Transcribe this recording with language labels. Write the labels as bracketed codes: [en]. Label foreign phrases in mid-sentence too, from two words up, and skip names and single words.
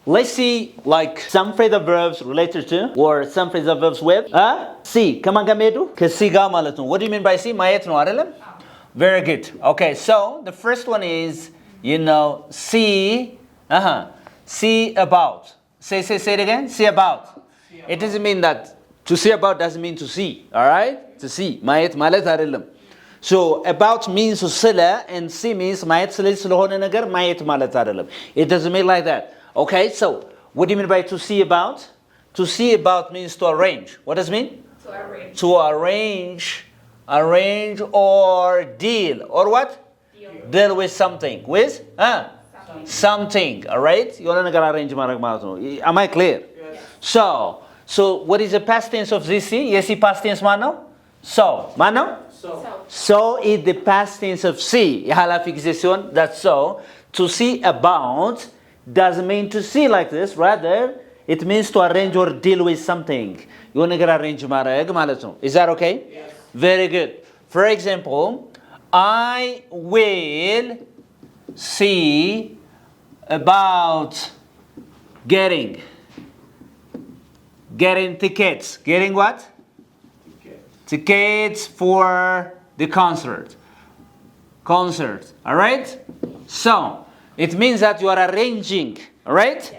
[en] let's see like some phrasal verbs related to or some phrasal verbs with see [am] ከማን ጋር መሄዱ ከሲ ጋር ማለት ነው [en] what do you mean by see [am] ማየት ነው አይደለም [en] very good okay so the first one is see see about say it again see about it doesn't mean that to see about doesn't mean to see all right to see [am] ማየት ማለት አይደለም [en] so about means ስለ and see means ማየት [am] ስለሆነ ነገር ማየት ማለት አይደለም [en] it doesn't mean like that okay so what do you mean by to see about to see about means to arrange what does it mean to arrange or deal or what deal with something with something all right [am] የሆነ ነገር [en] arrange [am] ማድረግ ማለት ነው [en] am I clear yes. so what is the past tense of this see yes past tense [am] ማን ነው ማን ነው [en] so is the past tense of see [am] የኃላፊ ጊዜ ሲሆን [en] that's so to see about doesn't mean to see like this rather it means to arrange or deal with something [am] የሆነ ነገር [en] arrange [am] ማድረግ ማለት ነው [en] is that okay yes. very good for example I will see about getting tickets getting what tickets for the concert all right so it means that you are arranging all right yes.